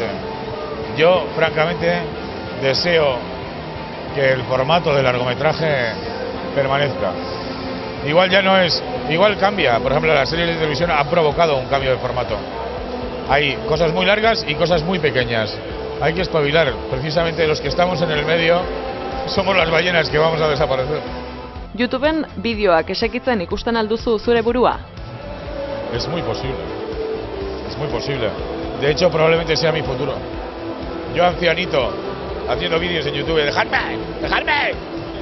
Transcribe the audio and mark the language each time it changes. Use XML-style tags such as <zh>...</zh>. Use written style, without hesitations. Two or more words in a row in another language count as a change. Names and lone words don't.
<es>Yo francamente deseo que el formato del largometraje permanezca. Igual cambia, por ejemplo las series de televisión han provocado un cambio de formato. Hay cosas muy largas y cosas muy pequeñas. Hay que espabilar, precisamente los que estamos en el medio somos las ballenas que vamos a desaparecer.</es> <eu>YouTubeen bideoak esekitzen ikusten alduzu zure burua?</eu> <es>Es muy posible. De hecho, probablemente sea mi futuro. Yo ancianito, haciendo vídeos en YouTube, ¡dejadme!</es>